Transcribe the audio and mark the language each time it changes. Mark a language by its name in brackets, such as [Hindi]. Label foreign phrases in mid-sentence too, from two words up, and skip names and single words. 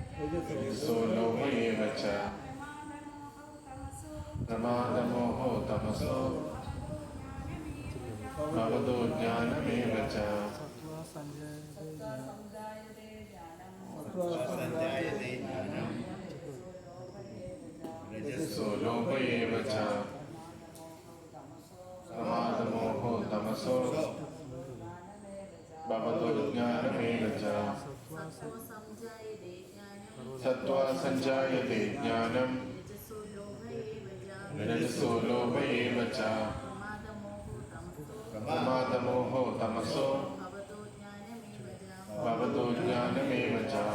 [Sanskrit] പ്രമാദമോഹോ തമസോ ഭവതോ ജ്ഞാനമേവ ച. സത്വാ സംജായതേ ജ്ഞാനം രജസോ ലോഭ ഏവ ച പ്രമാദമോഹോ തമസോ तमसो भवतो ज्ञानमेव च सत्त्वा संजायते ज्ञानं रजसो लोभ एव च प्रमादमोहो तमसो भवतो ज्ञानमेव च